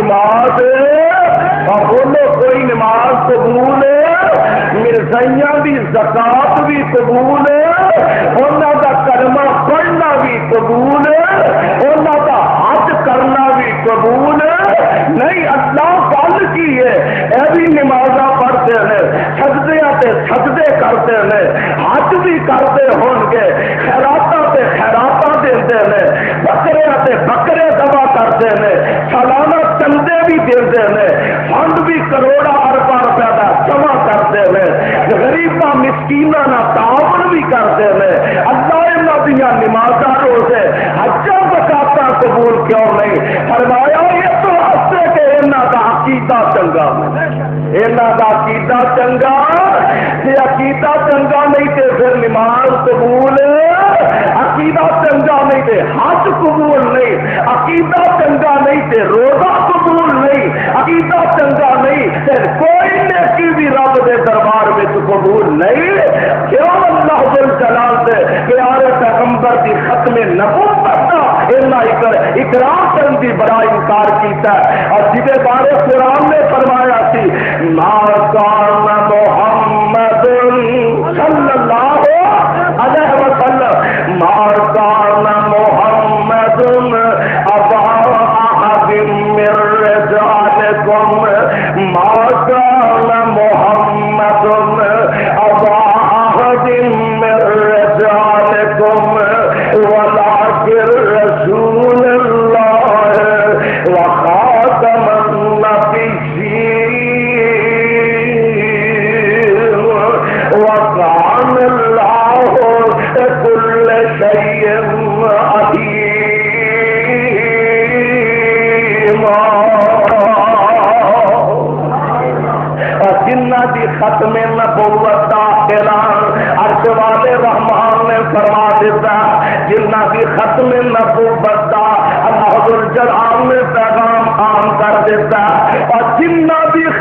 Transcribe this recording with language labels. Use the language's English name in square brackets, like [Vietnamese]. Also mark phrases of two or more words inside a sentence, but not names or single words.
[Urdu] اور بولو کوئی نماز قبول ہے، مرزائیاں بھی زکات بھی قبول ہے، انہوں کا کلمہ پڑھنا بھی قبول ہے، انہوں کا حج کرنا بھی قبول ہے، نہیں اللہ [Punjabi] گل کی ہے، [Urdu] یہ بھی نمازاں پڑھتے ہیں، سجدے کرتے ہیں، حج بھی کرتے ہون گے، [Punjabi] خیراتاں تے خیراتاں دیندے [Urdu] ہیں، بکرے ذبح کرتے ہیں، سالانہ چندے بھی دیندے ہیں، فنڈ بھی کروڑا ارباں روپے کا جمع کرتے ہیں، غریباں مسکیناں نہ تعاون بھی کرتے ہیں، [Punjabi] اللہ انہاں دیاں نمازاں روزے حجاں زکاتاں [Urdu] قبول کیوں نہیں؟ [Punjabi] فرمایا یہ تو واسطے کہ انہاں دا عقیدہ چنگا، انہاں دا عقیدہ چنگا، جے عقیدہ چنگا نہیں تے پھر نماز قبول، عقیدہ چنگا نہیں تے حج قبول نہیں، عقیدہ چنگا نہیں تے روزہ قبول نہیں، عقیدہ چنگا نہیں تے کوئی نیکی بھی رب دے دربار میں قبول نہیں۔ [Urdu] کیوں اللہ جل جلال [Punjabi] دے پیارے پیغمبر دی [Urdu] ختم نبوت کا اقرار کرنے کی [Punjabi] بڑا انکار کیتا ہے، اور جہے بارے قرآن نے فرمایا [Arabic] سی ما کان محمد صلی اللہ علیہ وسلم ما کان محمد ابا احد من رجالکم ما کان محمد ابا احد من رجالکم ولكن رسول الله وخاتم النبيين وكان الله كل شيء عليما۔ [Punjabi] جنہ دی ختم نبوت دا اعلان عرش والے رحمان نے فرما دیتا، جنہ دی ختم نبوت دا اللہ ذوالجلال نے پیغام عام کر دیتا، اور جنہ دی